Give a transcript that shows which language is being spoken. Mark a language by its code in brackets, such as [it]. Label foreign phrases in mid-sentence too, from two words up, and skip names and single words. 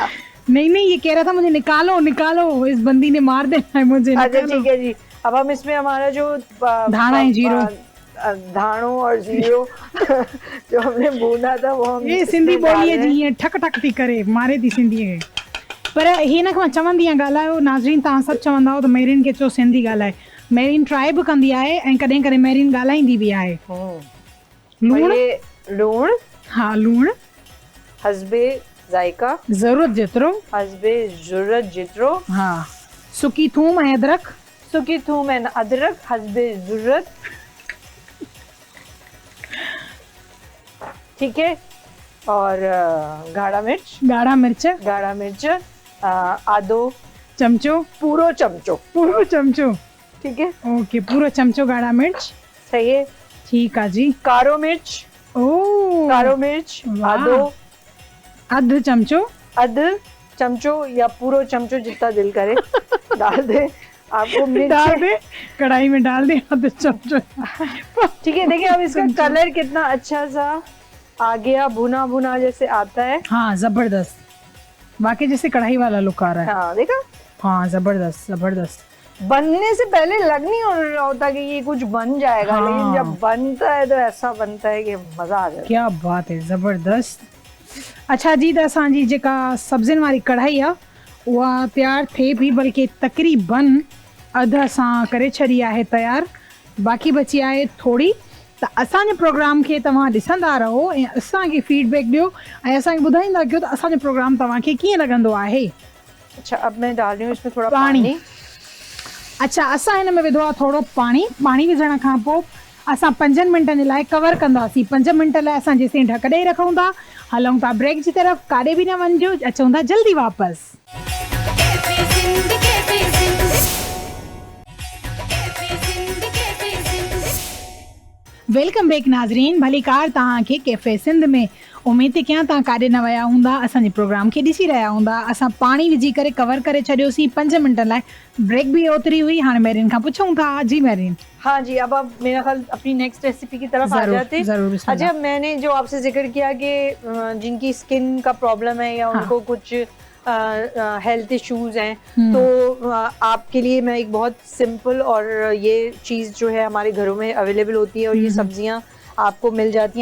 [hi] नहीं, ये कह रहा था मुझे निकालो निकालो, इस बंदी ने मार देना है मुझे। अच्छा, ठीक है जी। अब हम इसमें हमारा जो धाना है, जीरो धानों और जीरो जो हमने भूना था वो हम ये सिंधी बोली है जी, ये ठक ठक थी करे, मारे थी सिंधी है। [sd] पर ही न मां चवंदी आहियां, ॻाल्हायो नाज़रीन, तव्हां सभु चवंदा हो त मेरिन खे चओ सिंधी ॻाल्हाए। मेरिन ट्राई बि कंदी आहे ऐं कॾहिं कॾहिं मेरिन ॻाल्हाईंदी बि आहे। लूणु? लूणु? हाँ, लूणु। [hi] हस्बे जायका, [sd] ज़रूरत जेतिरो। हस्बे ज़रूरत जेतिरो। हाँ, सुकी थूम ऐं अदरक। सुकी थूम ऐं अदरक हस्बे ज़रूरत। ठीक है। [hi] और गाढ़ा मिर्च। गाढ़ा मिर्च [sd] गाढ़ा मिर्च आधो चमचो। पूरो चमचो। पूरो चमचो। [hi] ठीक है। [sd] ओके, पूरो चमचो गाढ़ा मिर्च। [hi] सही है। [sd] ठीक आहे जी। कारो मिर्च। ओ, कारो मिर्च [hi] वाह। [sd] आधो अधु चमचो। [hi] अध चमचो या पूरो चमचो जितना दिल करे डाल दे। आपको डाल मिर्च दे, कढ़ाई में डाल दे आधे चमचो। ठीक है। देखिए अब इसका कलर कितना अच्छा सा आ गया, भुना भुना जैसे आता है। हाँ, जबरदस्त, वाकई जैसे कढ़ाई वाला लुक आ रहा है। हाँ देखा। हाँ, जबरदस्त जबरदस्त। बनने से पहले लग नहीं हो रहा होता कि ये कुछ बन जाएगा। हाँ। लेकिन जब बनता है तो ऐसा बनता है कि मजा आ जाता है। क्या बात है, जबरदस्त। [sd] अच्छा जी, त असांजी जेका सब्जियुनि वारी कढ़ाई आहे उहा तयार थिए पई, बल्कि तक़रीबन अधु असां करे छॾी आहे तयार, बाक़ी बची आहे थोड़ी। त असांजे प्रोग्राम खे तव्हां ॾिसंदा रहो ऐं असांखे फीडबैक ॾियो ऐं असांखे ॿुधाईंदा कयो त असांजो प्रोग्राम तव्हांखे कीअं लॻंदो आहे। [hi] अच्छा, अब मैं डाल रही हूँ इसमें थोड़ा पानी। पानी। अच्छा, [sd] असां हिन में विधो आहे थोरो पाणी। पाणी विझण खां पोइ असां 5 मिंटनि जे लाइ कवर कंदासीं। 5 मिंट लाइ असां जेसिताईं ढक ॾेई रखूं था। हलूं था ब्रेक जी तरफ़, काॾे बि न वञिजो, अचूं था जल्दी वापसि। [en] welcome back [sd] नाज़रीन, भलीकार तव्हांखे कैफ़े सिंध में। उमेद थी कयां तव्हां काॾे न विया हूंदा, असांजे प्रोग्राम खे ॾिसी रहिया हूंदा। असां पाणी विझी करे कवर करे छॾियोसीं 5 मिंटनि लाइ। ब्रेक बि ओतिरी हुई। हाणे मेरिन खां पुछूं था। जी मेरिन। [hi] हाँ जी, अब आप मेरा ख्याल अपनी नेक्स्ट रेसिपी की तरफ आ जरूर, जाते हैं। जरूर, बिस्मिल्लाह। अच्छा, मैंने जो आपसे जिक्र किया कि जिनकी स्किन का प्रॉब्लम है या हाँ। उनको कुछ [en] health issues [hi] हैं, तो आपके लिए मैं एक बहुत सिंपल और ये चीज़ जो है हमारे घरों में अवेलेबल होती है और ये सब्जियां आपको मिल जाती हैं।